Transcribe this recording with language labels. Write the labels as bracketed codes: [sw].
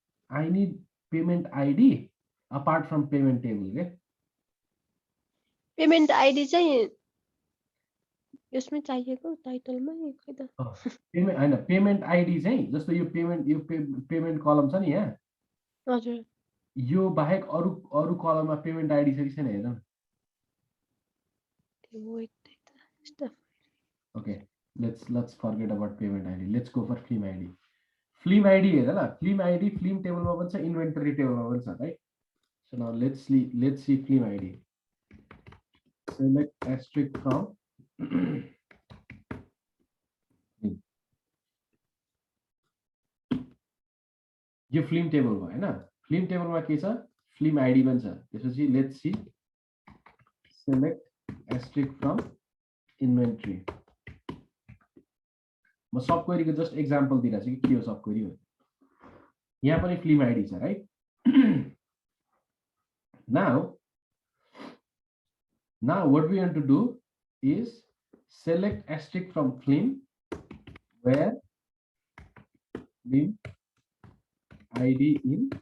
[en] I need payment ID apart from payment table के। [ne] Payment ID चाहिँ यसमै चाहिएको टाइटलमा खै त पेमेन्ट हैन पेमेन्ट आइडी चाहिँ जस्तो यो पेमेन्ट कलम छ नि यहाँ हजुर यो बाहेक अरु कलममा पेमेन्ट आइडी छ कि छैन हेर न [en] Wait okay let's forget about payment ID. Let's go for film ID. [ne] Film ID हेर ल film ID film टेबलमा पनि छ इन्भेन्टरी टेबलमा पनि छ right? [en] So now let's see film ID. Select asterisk from [ne] यो film टेबल भयो हैन film टेबलमा के छ film ID पनि छ त्यसपछि [en] let's see select asterisk from inventory. [ne] म सब क्वेरी को जस्ट एक्जाम्पल दिइरहेको छु कि के हो सब क्वेरी हो यहाँ पनि फिल्म आइडी छ right [en] now what we want to do is select asterisk from film where film ID in